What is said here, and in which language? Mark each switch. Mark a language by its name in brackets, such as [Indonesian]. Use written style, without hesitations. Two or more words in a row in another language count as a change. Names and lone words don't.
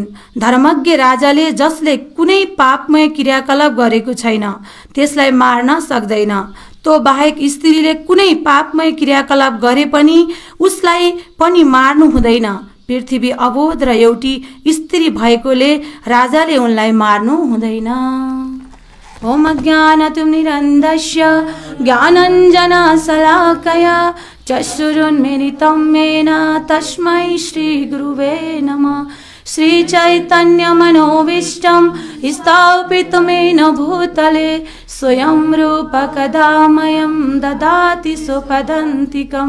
[Nepali] धर्मज्ञ राजाले जसले कुनै पापमय क्रियाकलाप गरेको छैन त्यसलाई मार्न सक्दैन। तो बाहेक स्त्रीले कुनै पापमय क्रियाकलाप गरे पनि उसलाई पनि मार्नु हुँदैन। पृथ्वी अबोध र एउटी स्त्री भएकोले राजाले उनलाई मार्नु हुँदैन। [Sanskrit] ओम अज्ञानतिमिरन्धस्य ज्ञानाञ्जनशलाकया चक्षुरुन्मीलितं येन तस्मै श्रीगुरुवे नमः। श्रीचैतन्यमनोभीष्टं स्थापितं येन भूतले स्वयं रूप कदा मह्यं ददाति स्वपदान्तिकं।